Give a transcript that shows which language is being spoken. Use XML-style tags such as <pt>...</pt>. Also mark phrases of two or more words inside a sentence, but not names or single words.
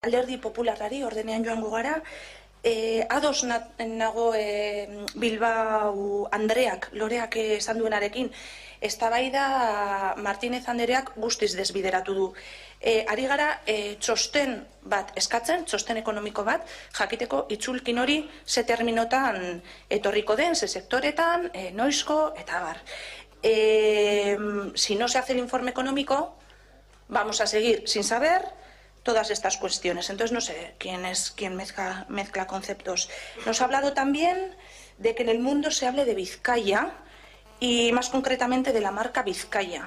<eu>alderdi popularrari ordenean joango gara. Ados nago Bilbao Andreak, Loreak esan duenarekin, eztabaida Martínez Andreak guztiz desbideratu du. Ari gara txosten bat eskatzen, txosten ekonomiko bat, jakiteko itzulkin hori ze terminotan etorriko den, ze sektoretan, noizko, eta bar.</eu> <es>Si no se hace el informe económico, vamos a seguir sin saber todas estas cuestiones. Entonces no sé quién mezcla conceptos. Nos ha hablado también de que en el mundo se hable de Vizcaya y más concretamente de la marca Vizcaya.</es>